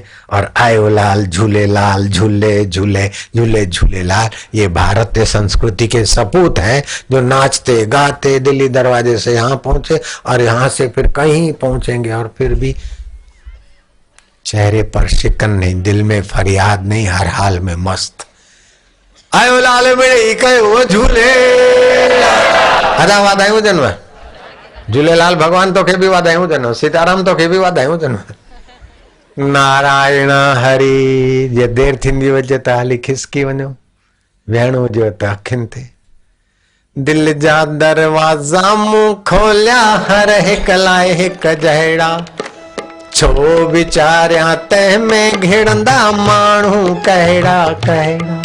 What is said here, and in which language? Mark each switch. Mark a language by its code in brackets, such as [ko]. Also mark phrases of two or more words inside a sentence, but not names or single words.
[hi] और [sd] आयो लाल झूले लाल, झूले झूले झूले झूले लाल, [hi] ये भारतीय संस्कृति के सपूत हैं जो नाचते गाते दिल्ली दरवाजे से यहाँ पहुंचे और यहाँ से फिर कहीं पहुंचेंगे, और फिर भी चेहरे पर शिकन नहीं, दिल में फरियाद नहीं, हर हाल में मस्त। [sd] आयो लाल मेरे कयो झूले अदा वाधायूं जन्म, झूलेलाल भगवान तो खे भी वाधायूं जन्म, सीताराम तो खे भी वाधायूं जन्म। नारायण हरि। जे देर थींदी वजे त हली खिसकी वञो, वेहणो हुजेव त अखियुनि ते। दिल जा दरवाजा मूं खोलिया, हर हिक लाइ हिक जहिड़ा, छो विचारिया तंहिं में घिड़ंदा माण्हू कहिड़ा कहिड़ा।